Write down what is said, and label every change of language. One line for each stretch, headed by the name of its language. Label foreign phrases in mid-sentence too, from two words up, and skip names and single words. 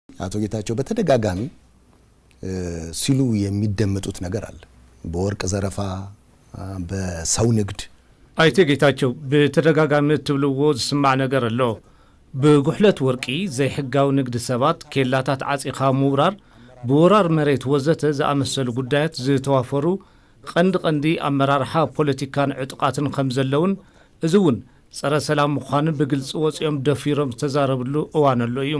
Amharic: አቶ ጌታቸው በተደጋጋሚ ሲሉ የሚደመጡት ነገር አለ በወርቅ ዘረፋ በሰው ንግድ
Tigrinya: አይቴ ጌታቸው በተደጋጋሚ ትብልዎ ዝስማዕ ነገር አለ በጉሕለት ወርቂ ዘይሕጋው ንግድ ሰባት ኬላታት ዓጺኻ ምውራር በወራር መሬት ወዘተ ዝኣመሰሉ ጉዳያት ዝተዋፈሩ ቀንዲ ኣመራርሓ ፖለቲካን ዕጥቃትን ከም ዘለውን እዚውን ጸረ ሰላም ምዃኑ ብግልጽ ወጽዮም ደፊሮም ዝተዛረብሉ እዋን ኣሎ እዩ